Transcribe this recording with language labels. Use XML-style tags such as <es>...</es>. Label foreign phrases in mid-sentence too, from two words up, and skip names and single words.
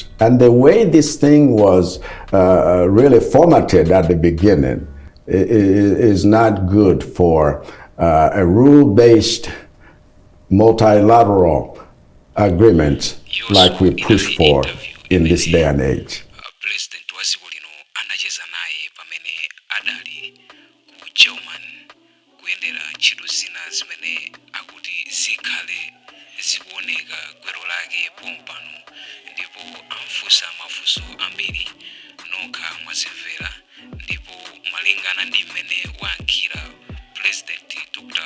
<en>And the way this thing was really formatted at the beginning is not good for a rule-based multilateral agreement like we push for in this day and age.</en> <ny>President wa dziko lino anacheza naye pamene adali ku German kuyendera ntchito zina zimene akuti zikhale zikuoneka gwero lake pompano, ndipo amfunsa mafunso ambiri nokha mwazimvera, ndipo malingana ndi mmene wayankhira President Dr.</ny>